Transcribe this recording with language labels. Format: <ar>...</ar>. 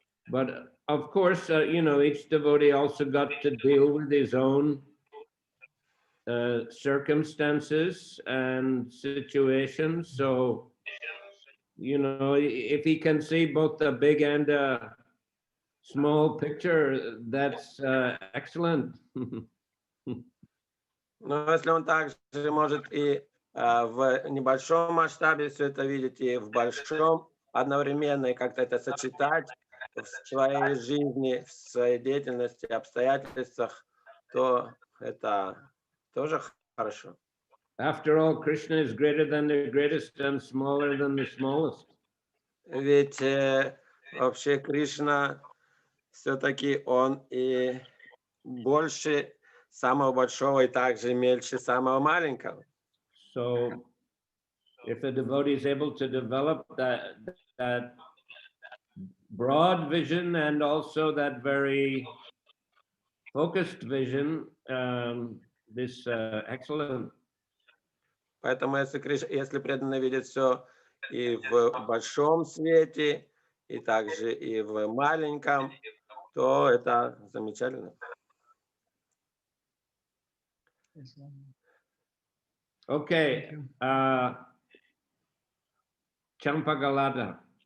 <en>But of course, each devotee also got to deal with his own circumstances and situations. So, if he can see both the big and small picture, that's excellent.</en> <ru>Но если он также может и в небольшом масштабе все это видеть, и в большом одновременно, и как-то это сочетать в своей жизни, в своей деятельности, обстоятельствах, то это тоже хорошо.</ru> <en>After all, Krishna is greater than the greatest and smaller than the smallest.</en> <ru>Ведь вообще Кришна все-таки он и больше самого большого, и также мельче самого маленького.</ru> <en>So if the devotee is able to develop that broad vision and also that very focused vision, this excellent.</en> <ru>Поэтому если преданный видит все и в большом свете, и также и в маленьком, то это замечательно.</ru> <en>Okay, Champagalada.</en>